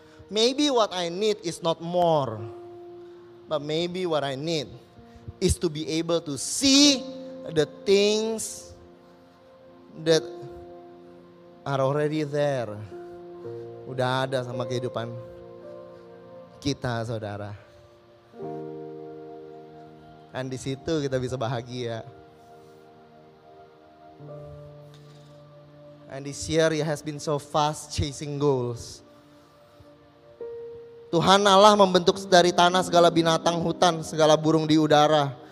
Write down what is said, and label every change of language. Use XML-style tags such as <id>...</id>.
<en>Maybe what I need is not more. But maybe what I need is to be able to see the things that are already there.</en> <id>Udah ada sama kehidupan kita saudara. Dan di situ kita bisa bahagia.</id> <en>And this year he has been so fast chasing goals.</en> <id>Tuhan Allah membentuk dari tanah segala binatang hutan, segala burung di udara.</id>